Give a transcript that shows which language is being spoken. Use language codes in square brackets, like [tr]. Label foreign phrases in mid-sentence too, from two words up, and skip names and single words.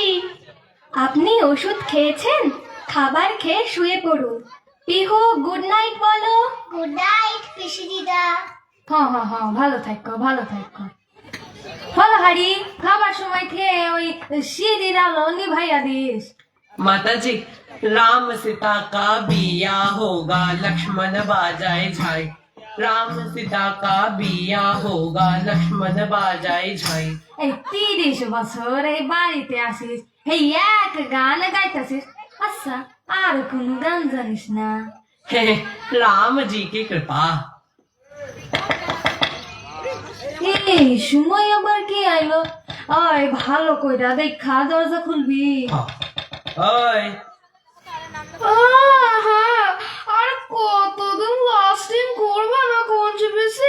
[bn] আপনি ওষুধ খেয়েছেন? খাবার খেয়ে শুয়ে পড়ুন। পিহু [en] good night [bn] বলো। [en] good night [bn] পিসি দিদা। হ্যাঁ হ্যাঁ হ্যাঁ, ভালো থাকো ভালো থাকো। ফলহারি খাবার সময় খেয়ে ওই সিঁড়ির আলো নিভাইয়া দিস। [hi] माता जी, राम सीता का बिया होगा, लक्ष्मण बाजाए झाई। राम सीता का बिया होगा, लक्ष्मण बाजाए झाई। [bn] এই 30 বছর এই বাড়িতে আসিস, এই এক গান গাইতেছিস। আচ্ছা, আর কোন গান জানিস না? [hi] राम जी की कृपा। [bn] এই সময় আবার কি আইলো? ওই ভালো কইরা দেখা দরজা খুলবি। ओए আর কতদিন লাস্টিং করবে না কঞ্চি পিসি?